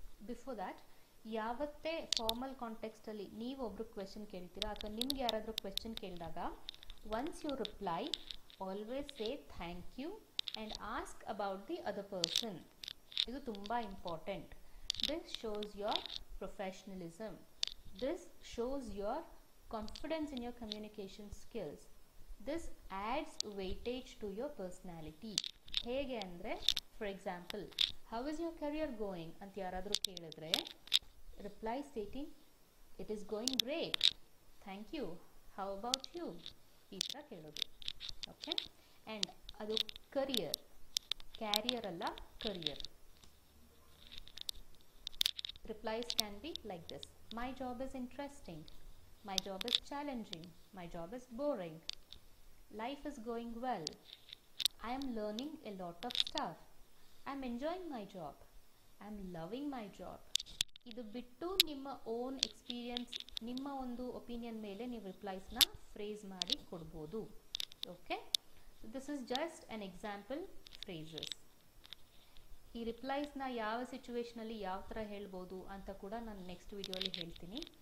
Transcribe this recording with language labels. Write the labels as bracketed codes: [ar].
[en] before that, [kn] ಯಾವತ್ತೇ formal ಕಾಂಟೆಕ್ಸ್ಟಲ್ಲಿ ನೀವೊಬ್ರು question ಕೇಳ್ತೀರಾ ಅಥವಾ ನಿಮ್ಗೆ ಯಾರಾದರೂ ಕ್ವೆಶನ್ ಕೇಳಿದಾಗ, [en] Once you reply, always say thank you and ask about the other person. [kn] ಇದು ತುಂಬ important. [en] This shows your professionalism. This shows your confidence in your communication skills. This adds weightage to your personality. [kn] ಹೇಗೆ ಅಂದರೆ, [en] for example, how is your career going [kn] ಅಂತ ಯಾರಾದರೂ ಕೇಳಿದ್ರೆ, [en] reply stating it is going great, thank you, how about you, [kn] ಈ ಥರ ಕೇಳೋದು. Okay, and ಅದು career, carrier ಅಲ್ಲ, career. [en] Replies can be like this: my job is interesting, my job is challenging, my job is boring, life is going well, I am learning a lot of stuff, I am enjoying my job, I am loving my job. [kn] ಇದು ಬಿಟ್ಟು ನಿಮ್ಮ own experience, ನಿಮ್ಮ ಒಂದು opinion ಮೇಲೆ ನೀವು ರಿಪ್ಲೈಸ್ನ phrase ಮಾಡಿ ಕೊಡ್ಬೋದು. [en] Okay, this is just an example phrases. [kn] ಈ ರಿಪ್ಲೈಸ್ನ ಯಾವ ಸಿಚುವೇಷನಲ್ಲಿ ಯಾವ ಥರ ಹೇಳ್ಬೋದು ಅಂತ ಕೂಡ ನಾನು ನೆಕ್ಸ್ಟ್ ವಿಡಿಯೋಲಿ ಹೇಳ್ತೀನಿ.